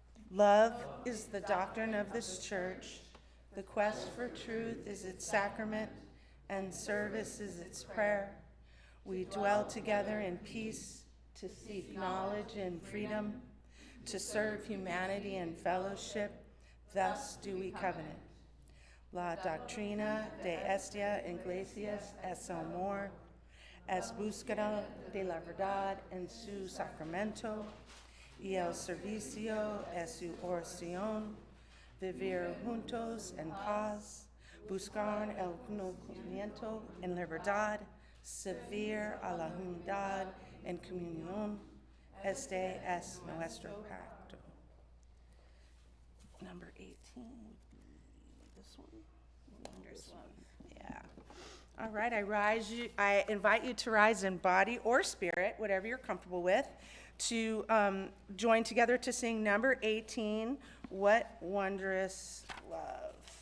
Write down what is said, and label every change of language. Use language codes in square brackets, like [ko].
[en] Love is the doctrine of this church. The quest for truth is its sacrament, and service is its prayer. We dwell together in peace to seek knowledge and freedom, to serve humanity and fellowship. Thus do we covenant. [es] La doctrina de esta iglesia es amor, es búsqueda de la verdad en su sacramento, y el servicio es su oración, vivir juntos en paz, buscar el conocimiento en libertad, servir a la unidad en comunión. Este es nuestro pacto. [en] Number 18 would be this one. This one. Yeah. All right, I invite you to rise in body or spirit, whatever you're comfortable with, to join together to sing number 18, What Wondrous Love.